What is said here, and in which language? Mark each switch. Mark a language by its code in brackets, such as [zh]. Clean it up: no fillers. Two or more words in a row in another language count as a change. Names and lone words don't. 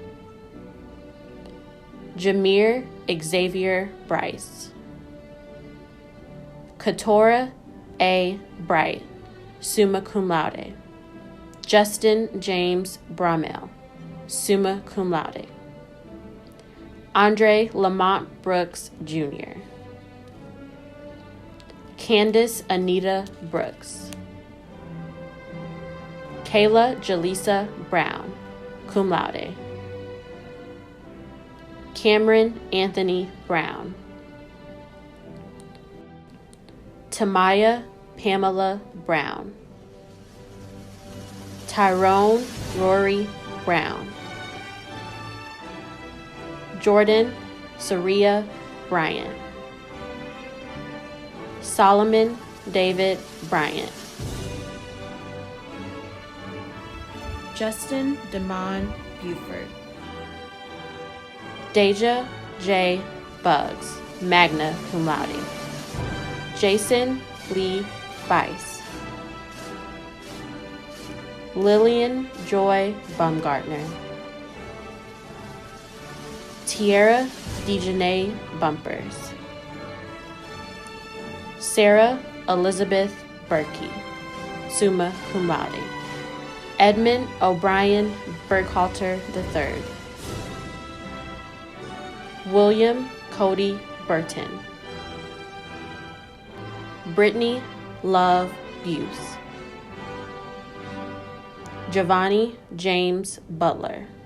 [en] Jameer Xavier Bryce. Katora A. Bright, [la] summa cum laude. [en] Justin James Bromell, [la] summa cum laude. [en] Andre Lamont Brooks, Jr. Candace Anita Brooks. Kayla Jaleesa Brown, [la] cum laude. [en] Cameron Anthony Brown. Tamaya Pamela Brown. Tyrone Rory Brown. Jordan Saria Bryant. Solomon David Bryant. Justin Damon Buford. Deja J. Buggs, [la] magna cum laude. [en] Jason Lee Bice. Lillian Joy Baumgartner. Tierra DeJanae Bumpers. Sarah Elizabeth Berkey, [la] summa cum laude. [en] Edmund O'Brien Burkhalter III. William Cody Burton. Brittany Love Buse. Giovanni James Butler.